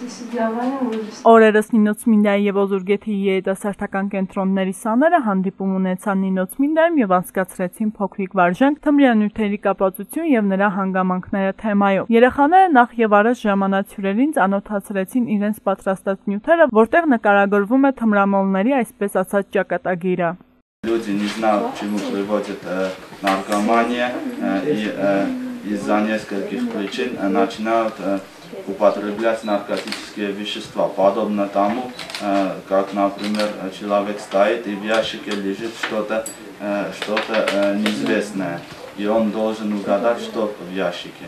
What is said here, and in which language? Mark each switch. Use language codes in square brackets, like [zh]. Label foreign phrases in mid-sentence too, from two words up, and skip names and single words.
[hy] Օրերս Նինոցմինդայի և Օզուրգեթի երիտասարդական կենտրոնների սաները հանդիպում ունեցան Նինոցմինդայում և անցկացրեցին փոքրիկ վարժանք թմրանյութերի կապվածություն և նրա հանգամանքները թեմայով։ Երեխաները նախ եւ առաջ ժամանած հյուրերին ծանոթացրեցին իրենց պատրաստած нյութերը, որտեղ накарагорվում է թմրամոլների, այսպես ասած, ճակատագիրը։ [ru] Люди не знают, к чему приводит наркомания, и из-за нескольких причин начинают употреблять наркотические вещества, подобно тому, как, например, человек стоит и в ящике лежит что-то неизвестное, и он должен угадать, что в ящике.